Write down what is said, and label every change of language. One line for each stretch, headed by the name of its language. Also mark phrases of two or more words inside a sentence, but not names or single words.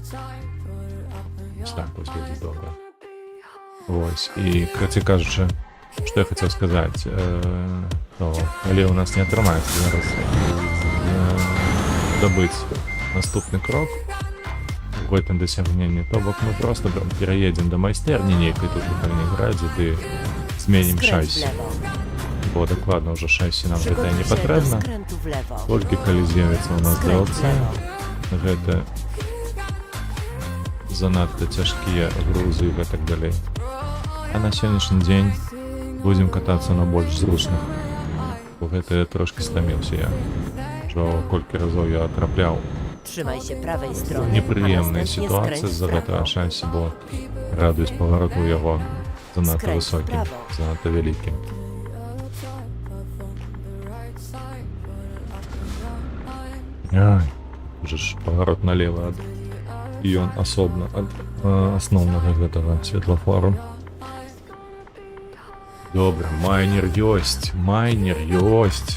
Belarusian: Ось так вось будзе добра. Вось, і, карацей кажучы, што я хацеў сказаць, то калі ў нас не атрымаецца зараз добыць наступны крок у гэтым дасягненні, то бок мы просто пераедзем да майстэрні нейкай тут у Калининградзе, ды зменім
Polish: Skręć w
Belarusian: шасі.
Polish: lewo.
Belarusian: Бо дакладна ўжо шасі нам гэта не
Polish: Przygotuj się do
Belarusian: патрэбна.
Polish: skrętu w lewo.
Belarusian: Толькі калі з'явіцца ў нас
Polish: Skręć w
Belarusian: DLC,
Polish: lewo.
Belarusian: гэта занадта цяжкія грузы і гэтак далей. А на сённяшні дзень будзем катацца на больш зручных. Бо гэта я трошки стаміўся я. Што колькі разоў я трапляў
Polish: Trzymaj się prawej strony, a
Belarusian: непрыемныя
Polish: następnie
Belarusian: сітуацыі
Polish: skręć
Belarusian: з-за
Polish: w
Belarusian: гэтага
Polish: prawo.
Belarusian: шансі, бо радыус павароту яго занадта
Polish: Skręć w
Belarusian: высокі,
Polish: prawo.
Belarusian: занадта вялікі. Ай, уже ж паварот налево ад і ён асобна ад асноўнага гэтага светлафору. Добра, майнер ёсць.